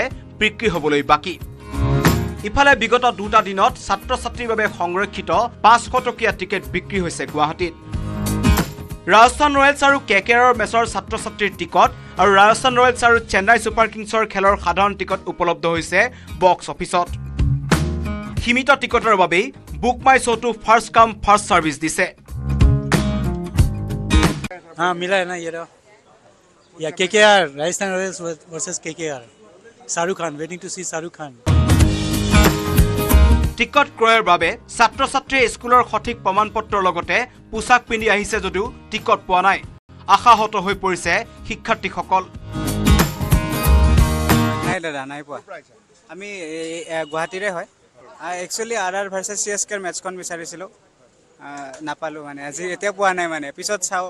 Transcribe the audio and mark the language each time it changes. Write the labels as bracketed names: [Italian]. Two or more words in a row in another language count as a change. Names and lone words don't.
[Assamese] বিক্ৰী হ'বলৈ বাকি ইফালে বিগত দুটা দিনত ছাত্ৰ ছাত্ৰীৰ বাবে সংৰক্ষিত 500 টকীয়া টিকেট বিক্ৰী হৈছে গুৱাহাটীত ৰাজস্থান ৰয়েলছ আৰু KKRৰ মেচৰ ছাত্ৰ ছাত্ৰীৰ টিকট আৰু ৰাজস্থান ৰয়েলছ আৰু চেন্নাই ছুপাৰ কিংছৰ খেলৰ সাধাৰণ টিকট উপলব্ধ হৈছে বক্স অফিচত সীমিত টিকটৰ বাবে বুক মাই শ্ব'টো [English] first come first service [Assamese] দিছে [Hindi] हाँ मिला है ना ये रहा या KKR राजस्थान रॉयल्स वर्सेस KKR शाहरुख खान [English] waiting to see [Hindi] शाहरुख खान [Assamese] টিকট ক্ৰয়ৰ বাবে ছাত্ৰ ছাত্ৰীয়ে স্কুলৰ সঠিক প্ৰমাণপত্ৰৰ লগতে পোছাক পিন্ধি আহিছে যদিও টিকট পোৱা নাই আশাহত হৈ পৰিছে শিক্ষাৰ্থীসকল নাই দাদা নাই পোৱা আমি গুৱাহাটীৰে হয় একচুৱেলি RR ভাৰ্চেছ CSKৰ মেটচখন বিচাৰিছিলোঁ নাপালোঁ মানে আজি এতিয়া পোৱা নাই মানে পিছত চাওঁ